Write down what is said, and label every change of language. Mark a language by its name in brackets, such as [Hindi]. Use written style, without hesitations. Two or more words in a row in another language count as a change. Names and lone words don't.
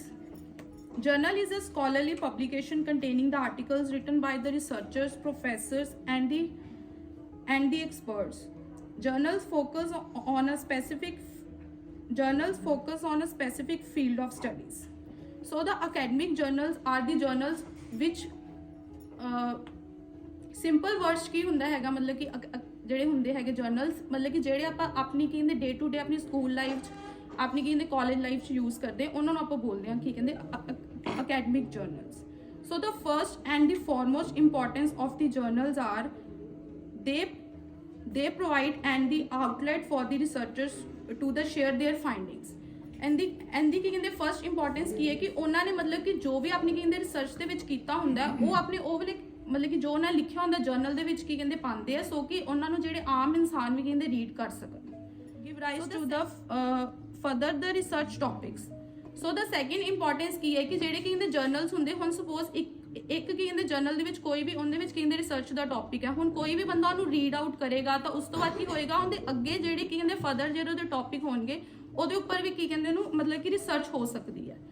[English] Journal is a scholarly publication containing the articles written by the researchers, professors and the experts. Journals focus on a specific field of studies. So the academic journals are the journals which simple words [Punjabi] ਕੀ ਹੁੰਦਾ ਹੈਗਾ, ਮਤਲਬ ਕਿ ਜਿਹੜੇ ਹੁੰਦੇ ਹੈਗੇ ਜਰਨਲਸ, ਮਤਲਬ ਕਿ ਜਿਹੜੇ ਆਪਾਂ ਆਪਣੀ ਕੀ ਕਹਿੰਦੇ [English] day to day [Punjabi] ਆਪਣੀ [English] school life [Punjabi] 'ਚ, ਆਪਣੀ ਕੀ ਕਹਿੰਦੇ [English] college life [Punjabi] 'ਚ ਯੂਜ਼ ਕਰਦੇ, ਉਹਨਾਂ ਨੂੰ ਆਪਾਂ ਬੋਲਦੇ ਹਾਂ ਕੀ ਕਹਿੰਦੇ [English] academic journals. So the first and the foremost importance of the journals are they provide and the outlet for the researchers to the share their findings. and the [Punjabi] ਕੀ ਕਹਿੰਦੇ [English] first importance [Punjabi] ਕੀ ਹੈ ਕਿ ਉਹਨਾਂ ਨੇ ਮਤਲਬ ਕਿ ਜੋ ਵੀ ਆਪਣੀ ਕੀ ਕਹਿੰਦੇ ਰਿਸਰਚ ਦੇ ਵਿੱਚ ਕੀਤਾ ਹੁੰਦਾ ਉਹ ਆਪਣੇ ਉਹ ਵਾਲੇ ਮਤਲਬ ਕਿ ਜੋ ਉਹਨਾਂ ਲਿਖਿਆ ਹੁੰਦਾ ਜਰਨਲ ਦੇ ਵਿੱਚ ਕੀ ਕਹਿੰਦੇ ਪਾਉਂਦੇ ਆ, ਸੋ ਕਿ ਉਹਨਾਂ ਨੂੰ ਜਿਹੜੇ ਆਮ ਇਨਸਾਨ ਵੀ ਕਹਿੰਦੇ ਰੀਡ ਕਰ ਸਕਣ. [English] Give rise to the further the research topics. So the second importance [Punjabi] ਕੀ ਹੈ ਕਿ ਜਿਹੜੇ ਕੀ ਕਹਿੰਦੇ ਜਰਨਲਸ ਹੁੰਦੇ, ਹੁਣ ਸਪੋਜ਼ ਇੱਕ ਕੀ ਕਹਿੰਦੇ ਜਰਨਲ ਦੇ ਵਿੱਚ ਕੋਈ ਵੀ ਉਹਦੇ ਵਿੱਚ ਕੀ ਕਹਿੰਦੇ ਰਿਸਰਚ ਦਾ ਟੌਪਿਕ ਹੈ, ਹੁਣ ਕੋਈ ਵੀ ਬੰਦਾ ਉਹਨੂੰ [English] read out [Punjabi] ਕਰੇਗਾ ਤਾਂ ਉਸ ਤੋਂ ਬਾਅਦ ਕੀ ਹੋਏਗਾ, ਉਹਦੇ ਅੱਗੇ ਜਿਹੜੇ ਕੀ ਕਹਿੰਦੇ ਫਰਦਰ ਜਿਹੜੇ ਉਹਦੇ ਟੌਪਿਕ ਹੋਣਗੇ ਉਹਦੇ ਉੱਪਰ ਵੀ ਕੀ ਕਹਿੰਦੇ ਉਹਨੂੰ ਮਤਲਬ ਕਿ ਰਿਸਰਚ ਹੋ ਸਕਦੀ ਹੈ.